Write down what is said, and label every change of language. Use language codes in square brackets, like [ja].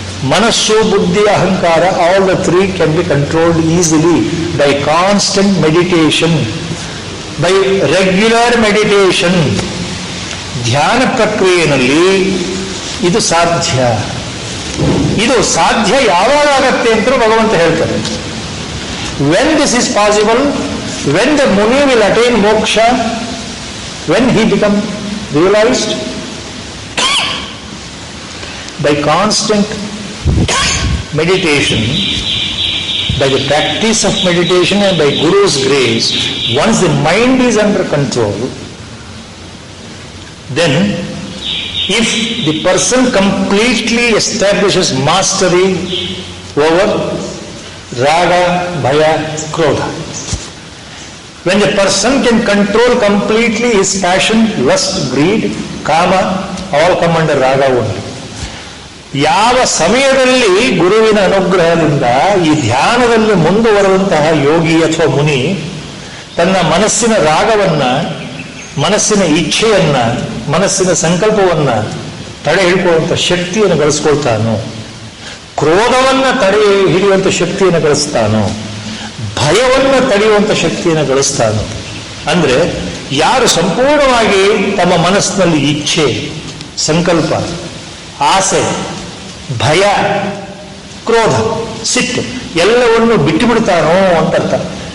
[kn] ಮನಸ್ಸು, ಬುದ್ಧಿ, ಅಹಂಕಾರ, [en] All the three can be controlled easily by constant meditation, by regular meditation. [kn] ಧ್ಯಾನ ಪ್ರಕ್ರಿಯೆಯಲ್ಲಿ ಇದು ಸಾಧ್ಯ. ಇದು ಸಾಧ್ಯ ಯಾವಾಗ ಆಗತ್ತೆ ಅಂತ ಭಗವಂತ ಹೇಳ್ತಾರೆ. [en] When this is possible, when the ಮುನಿ will attain ಮೋಕ್ಷ, when he become realized by constant meditation, by the practice of meditation and by Guru's grace, once the mind is under control, then if the person completely establishes mastery over raga, bhaya, krodha, when the person can control completely his passion, lust, greed, kama, all come under raga only. [kn] ಯಾವ ಸಮಯದಲ್ಲಿ ಗುರುವಿನ ಅನುಗ್ರಹದಿಂದ ಈ ಧ್ಯಾನದಲ್ಲಿ ಮುಂದುವರುವಂತಹ ಯೋಗಿ ಅಥವಾ ಮುನಿ ತನ್ನ ಮನಸ್ಸಿನ ರಾಗವನ್ನ, ಮನಸ್ಸಿನ ಇಚ್ಛೆಯನ್ನ, ಮನಸ್ಸಿನ ಸಂಕಲ್ಪವನ್ನ ತಡೆ ಹಿಡ್ಕೊಳ್ಳುವಂಥ ಶಕ್ತಿಯನ್ನು ಗಳಿಸ್ಕೊಳ್ತಾನೋ, ಕ್ರೋಧವನ್ನ ತಡೆ ಹಿಡಿಯುವಂಥ ಶಕ್ತಿಯನ್ನು ಗಳಿಸ್ತಾನೋ, ಭಯವನ್ನು ತಡೆಯುವಂಥ ಶಕ್ತಿಯನ್ನು ಗಳಿಸ್ತಾನೋ, ಅಂದ್ರೆ ಯಾರು ಸಂಪೂರ್ಣವಾಗಿ ತಮ್ಮ ಮನಸ್ಸಿನಲ್ಲಿ ಇಚ್ಛೆ, ಸಂಕಲ್ಪ, ಆಸೆ, ಭಯ, ಕ್ರೋಧ, ಸಿಟ್ಟು ಎಲ್ಲವನ್ನು ಬಿಟ್ಟು ಬಿಡ್ತಾನೋ ಅಂತ ಅರ್ಥ.